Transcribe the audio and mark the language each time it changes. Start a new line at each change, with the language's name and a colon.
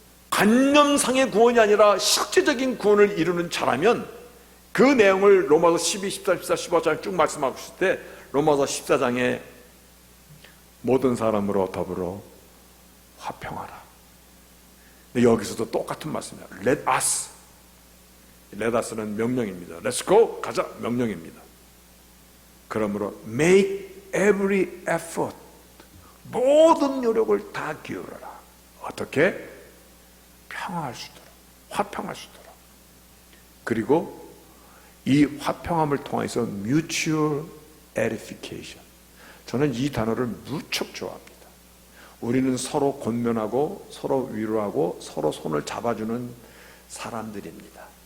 Korean: 관념상의 구원이 아니라 실제적인 구원을 이루는 자라면 그 내용을 로마서 12, 14, 14, 15장 쭉 말씀하고 있을 때 로마서 14장에 모든 사람으로 더불어 화평하라. 근데 여기서도 똑같은 말씀이야.
English: Let us.
Korean: Let us는 명령입니다.
English: Let's go.
Korean: 가자. 명령입니다. 그러므로
English: make every effort.
Korean: 모든 노력을 다 기울여라. 어떻게? 평화할 수 있도록. 화평할 수 있도록. 그리고 이 화평함을 통해서
English: mutual edification.
Korean: 저는 이 단어를 무척 좋아합니다. 우리는 서로 권면하고 서로 위로하고 서로 손을 잡아주는 사람들입니다.